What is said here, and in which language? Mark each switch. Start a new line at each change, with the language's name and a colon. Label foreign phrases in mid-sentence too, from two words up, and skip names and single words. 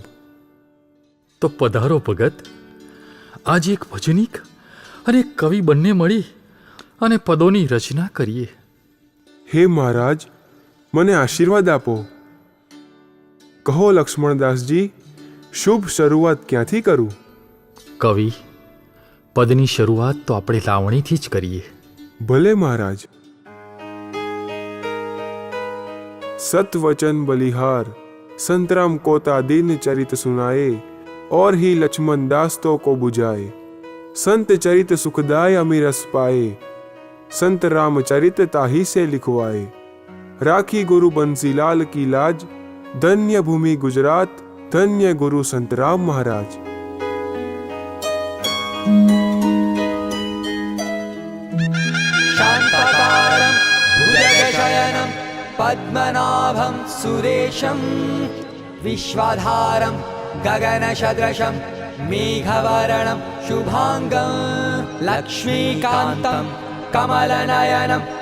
Gujarati: તો પધારો ભગત, આજે એક ભજનીક અને એક કવિ બંને મળી અને પદોની રચના કરીએ. હે મહારાજ, મને આશીર્વાદ આપો. કહો લક્ષ્મણદાસજી, શુભ શરૂઆત ક્યાંથી કરું? કવિ, પદની શરૂઆત તો આપણે લાવણીથી જ કરીએ. ભલે મહારાજ.
Hindi: सत वचन बलिहार संतराम कोता दीन चरित सुनाए और ही लक्ष्मण दास तो को बुझाए. संत चरित सुखदाय अमीरस पाए संत राम चरित ताही से लिखवाए. राखी गुरु बंसीलाल की लाज धन्य भूमि गुजरात धन्य गुरु संतराम महाराज.
Sanskrit: शांताकारं भुजगशयनं पद्मनाभं सुरेशं विश्वाधारं गगनसदृशं मेघवर्णं शुभांगं लक्ष्मीकान्तं कमलनयनं